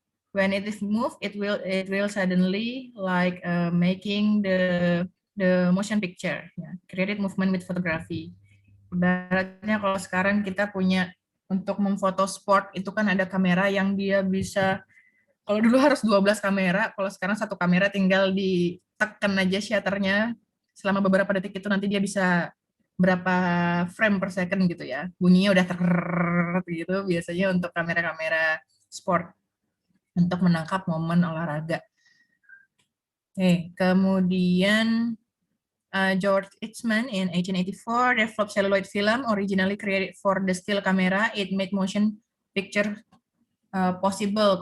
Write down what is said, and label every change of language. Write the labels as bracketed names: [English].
[English] When it is moved, it will suddenly like making the motion picture. Yeah. Created movement with photography. [Indonesian] Ibaratnya kalau sekarang kita punya untuk memfoto sport itu kan ada kamera yang dia bisa. Kalau dulu harus 12 kamera, kalau sekarang satu kamera tinggal ditekan aja shutternya selama beberapa detik itu nanti dia bisa berapa frame per second gitu ya. Bunyinya udah gitu biasanya untuk kamera-kamera sport. untuk menangkap momen olahraga. [English] Kemudian George Eastman in 1884 developed celluloid film originally created for the still camera. It made motion picture possible.